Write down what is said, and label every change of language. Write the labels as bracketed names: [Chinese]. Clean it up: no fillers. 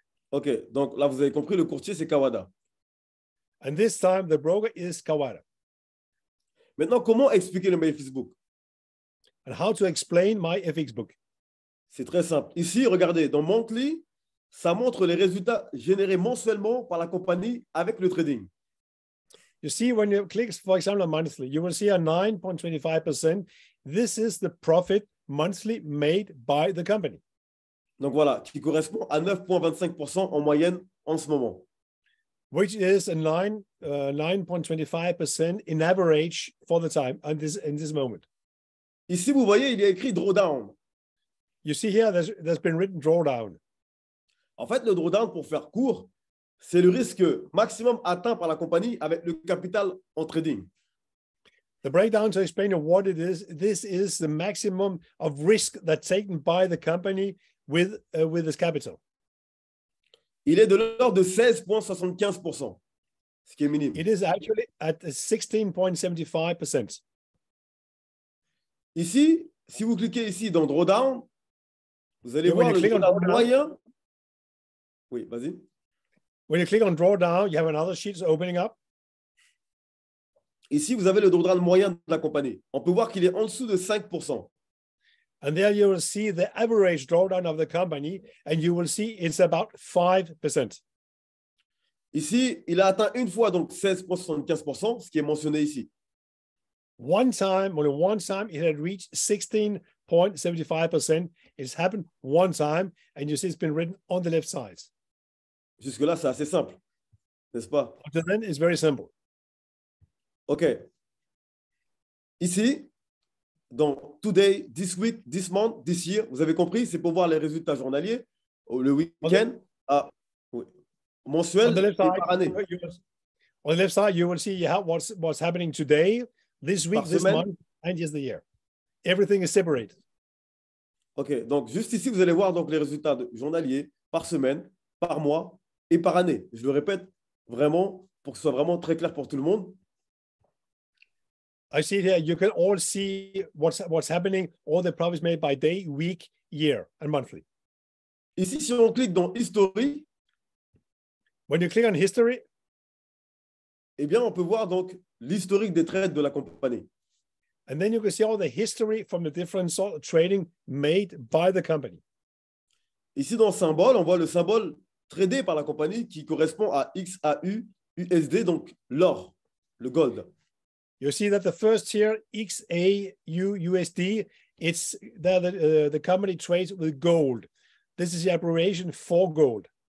[French] OK. Donc, là, vous avez compris, le courtier, c'est Kawada. [English] And this time, the broker is Kawada. [French] Maintenant, comment expliquer le My Facebook? [English] And how to explain my FX book? [French] C'est très simple. Ici, regardez, dans Monthly, ça montre les résultats générés mensuellement par la compagnie avec le trading. [English] You see, when you click, for example, on monthly, you will see a 9.25%. This is the profit monthly made by the company. [French] Donc voilà, qui correspond à 9,25% en moyenne en ce moment. [English] Which is a 9.25% in average for the time in this moment. [French] Ici, vous voyez, il y a écrit drawdown. [English] You see here, there's been written drawdown. [French] En fait, le drawdown, pour faire court, c'est le risque maximum atteint par la compagnie avec le capital en trading. [English] The breakdown to explain what it is, this is the maximum of risk that's taken by the company with its capital. [French] Il est de l'ordre de 16,75%, ce qui est minime. [English] It is actually at 16.75%. [French] Ici, si vous cliquez ici dans drawdown, vous allez voir le drawdown moyen. Oui, vas-y. [English] When you click on drawdown, you have another sheet opening up. [French] Ici, vous avez le drawdown moyen de la compagnie. On peut voir qu'il est en dessous de 5%. [English] And there you will see the average drawdown of the company, and you will see it's about 5%. [French] Ici, il a atteint une fois donc 16,75%, ce qui est mentionné ici. [English] Only one time, it had reached 16.75%. It's happened one time, and you see it's been written on the left side. [French] Jusque-là, c'est assez simple, n'est-ce pas? [English] Up to then, it's very simple. OK. [French] Ici, dans Today, This Week, This Month, This Year, vous avez compris, c'est pour voir les résultats journaliers, le week-end, mensuel et par année. [English] On the left side, you will see what's happening today, this week, this month, and yes, the year. Everything is separated. OK. [French] Donc, juste ici, vous allez voir donc, les résultats journaliers par semaine, par mois et par année. Je le répète vraiment pour que ce soit vraiment très clair pour tout le monde. [English] I see here, you can all see what's happening, all the profits made by day, week, year, and monthly. [French] Ici, si on clique dans History, [English] when you click on History, [French] eh bien, on peut voir donc l'historique des trades de la compagnie. [English] And then you can see all the history from the different sort of trading made by the company. [French] Ici, dans le symbole, on voit le symbole tradé par la compagnie qui correspond à XAU USD, donc l'or, le gold. [English] You see that the first here, XAU USD, it's the company trades with gold. This is the abbreviation for gold.